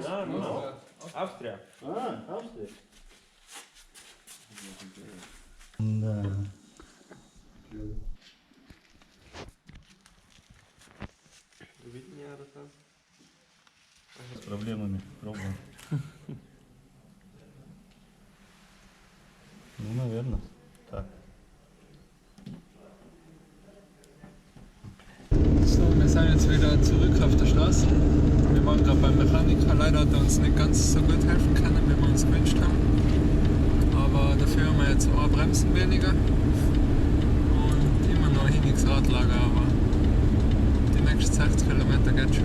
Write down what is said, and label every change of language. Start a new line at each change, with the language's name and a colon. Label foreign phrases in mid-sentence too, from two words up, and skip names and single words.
English: No. Austria. Ah, Austria.
German: Und,
Russian: Проблемами. Пробуем. Ну, наверное. Так.
German: So, wir sind jetzt wieder zurück auf der Straße. Wir waren gerade beim Mechaniker. Leider hat er uns nicht ganz so gut helfen können, wie wir uns gewünscht haben. Aber dafür haben wir jetzt auch Bremsen weniger und immer noch ein nichts Radlager, aber die nächsten 60 Kilometer geht schon.